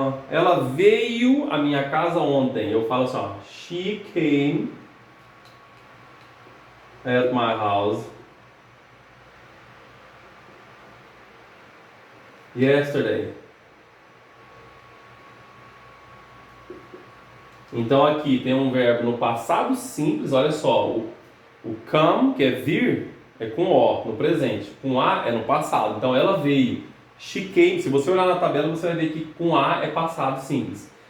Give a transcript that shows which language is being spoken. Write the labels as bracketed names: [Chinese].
[Portuguese] Ela veio à minha casa ontem. Eu falo assim, ó. [English] She came at my house yesterday. [Portuguese] Então aqui tem um verbo no passado simples, olha só, o come, que é vir, é com O no presente, com A é no passado, então ela veio. [English] She came, [Portuguese] se você olhar na tabela você vai ver que com A é passado simples.